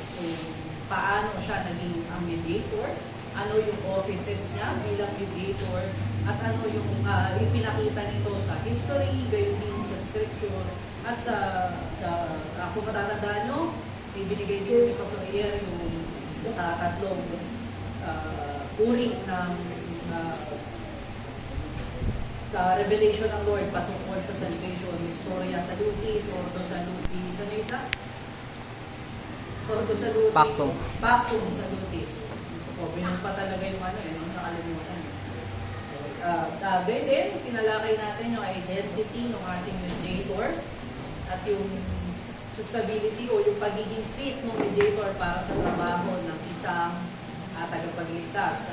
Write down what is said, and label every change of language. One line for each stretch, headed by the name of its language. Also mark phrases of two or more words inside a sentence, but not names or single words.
Filipino: Kung paano siya naging ang mediator, ano yung offices niya bilang mediator, at ano yung ipinakita nito sa history, gayon din sa scripture, at sa, kung matatandaan nyo, ibinigay din ni Pastor Ier yung tatlong uri ng revelation ng Lord patungkol sa salvation.
Latin: Historia salutis, ordo salutis,
Filipino: ano isa?
Latin: Ordo salutis. Pactum. Pactum salutis.
Filipino: So, bilang pa talaga yung nakalimutan. Then, tinalakay natin yung identity ng ating mediator at yung stability o yung pagiging fit ng mediator para sa trabaho ng isang tagapagligtas.